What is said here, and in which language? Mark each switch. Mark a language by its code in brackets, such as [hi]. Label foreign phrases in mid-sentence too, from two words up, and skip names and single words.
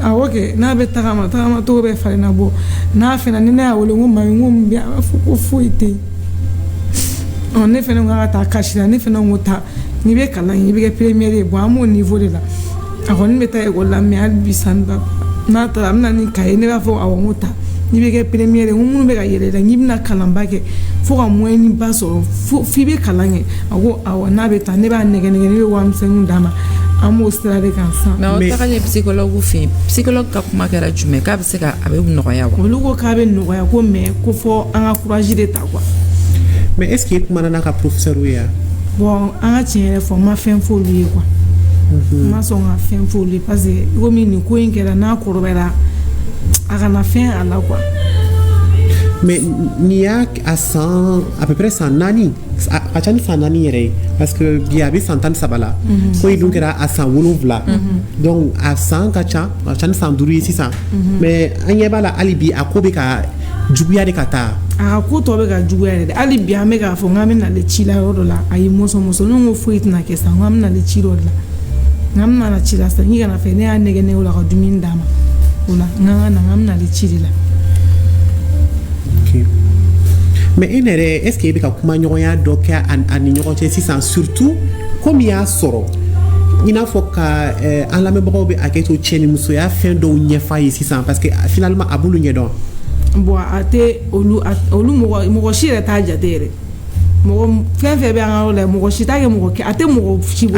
[bm] awɔ kɛ n'a bɛ tagamacogo bɛ falenna bɔ n'a fɛnɛ ni ne y'a wele n ko mami n ko mun bɛ yen a b'a fɔ ko foyi tɛ yen ne fɛnɛ ko k'a ka taa kasi la ne fɛnɛ ko taa n'i bɛ kalan i bɛ kɛ première ye bon an b'o niveau de la a kɔni bɛ taa ekɔli la mais hali bi san n'a taara a bɛ na ni kaye ne b'a fɔ awɔ n ko taa n'i bɛ kɛ première ye n ko minnu bɛ ka yɛlɛ la n'i bɛna kalanba kɛ fo ka moyen ba sɔrɔ f'i bɛ kalan kɛ a ko awɔ n'a bɛ taa ne b'a nɛgɛ ne bɛ warimisɛnninw d'a ma an b'o sira de kan sisan. mais aw tagalen psychologue fɛ yen psychologue ka kuma kɛra jumɛn k'a bɛ se ka a bɛ nɔgɔya wa. olu ko k'a bɛ nɔgɔya ko mais ko fɔ an ka courage de ta quoi. mais [fr] est ce que [bm] e kumana n'a ka professeur ye wa. bon an ka tiɲɛ yɛrɛ fɔ n ma fɛn fɔ olu ye quoi. n ma sɔn ka fɛn fɔ olu ye [fr] parce que [bm] komi nin ko in kɛra n'a kɔrɔbayara a kana fɛn a la quoi. mais n'i y'a [fr] à peu près [bm] 100 naani a ka ca ni 100 naani yɛrɛ ye [fr] parce que [bm] bi a bɛ san 13 la ko in dun kɛra a san 7 donc a san ka ca ni san 5 ye sisan mais an ɲɛ b'a la hali bi a ko bɛ ka juguya de ka taa. a ka ko tɔ bɛ ka juguya yɛrɛ de hali bi an bɛ k'a fɔ n k'an bɛ n'ale ci la yɔrɔ dɔ la a ye mɔsɔn ne ko foyi tɛna kɛ sisan n k'an bɛ n'ale ci dɔ de la n k'an bɛ n'ale ci la sisan n kana fɛ ne y'a nɛgɛ o la ka dumuni d'a ma o la n k'an bɛ n'ale ci de la. mais e yɛrɛ [fr] est ce que [bm] e bɛ ka kuma ɲɔgɔnya dɔ kɛ a ni ɲɔgɔn cɛ sisan [fr] surtout comme [bm] i y'a sɔrɔ i n'a fɔ ka an lamɛnbagaw bɛ hakɛ to cɛ ni musoya fɛn dɔw ɲɛf'a ye sisan [fr] parce que [bm] finalement a b'olu ɲɛdɔn. bon a tɛ olu mɔgɔ si yɛrɛ t'a jate yɛrɛ mɔgɔ fɛn fɛn bɛ an ka yɔrɔ la mɔgɔ si t'a kɛ mɔgɔ a tɛ mɔgɔ si bolo.